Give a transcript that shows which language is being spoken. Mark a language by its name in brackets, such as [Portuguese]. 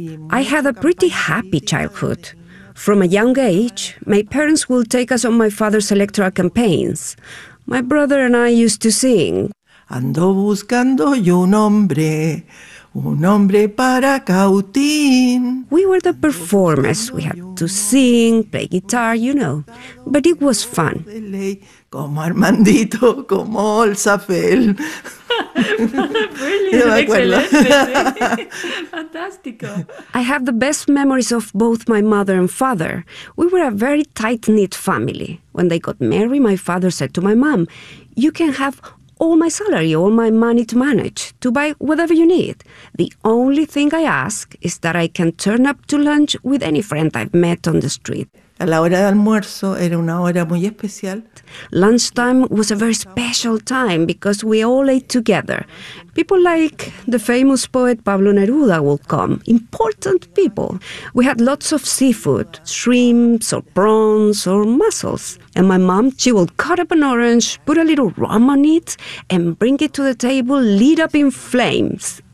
[English] I had a pretty happy childhood. From a young age, my parents would take us on my father's electoral campaigns. My brother and I used to sing. [Spanish] Ando buscando yo un hombre para cautín. [English] We were the performers. We had to sing, play guitar, you know. But it was fun. [Spanish] Como Armandito, como el Zafel. [English] Brilliant. Yeah, Fantastico. I have the best memories of both my mother and father. We were a very tight-knit family. When they got married, my father said to my mom, "You can have all my salary, all my money to manage, to buy whatever you need. The only thing I ask is that I can turn up to lunch with any friend I've met on the street." [Spanish] A la hora de almuerzo era una hora muy especial. [English] Lunchtime was a very special time because we all ate together. People like the famous poet Pablo Neruda would come, important people. We had lots of seafood, shrimps or prawns or mussels. And my mom, she would cut up an orange, put a little rum on it, and bring it to the table, lit up in flames.